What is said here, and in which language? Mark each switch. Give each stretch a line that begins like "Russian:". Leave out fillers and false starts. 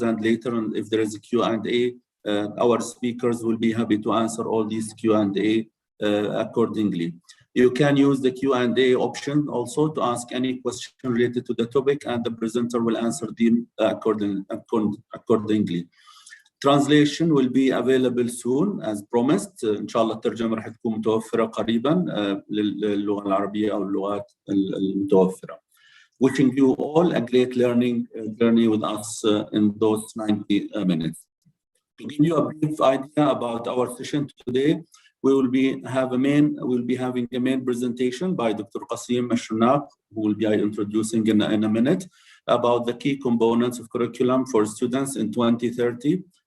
English: And later on, if there is a Q&A, our speakers will be happy to answer all these Q&A accordingly. You can use the Q&A option also to ask any question related to the topic, and the presenter will answer them accordingly. Translation will be available soon as promised.
Arabic: إن شاء الله الترجمة راح تكون متوفرة قريبا للغة العربية أو اللغات المتوفرة.
English: Wishing you all a great learning journey with us in those 90 minutes. To give you a brief idea about our session today, we will be having a main presentation by Dr. Qasim Mashrnaq, who will be introducing in a minute, about the key components of curriculum for students in 2030.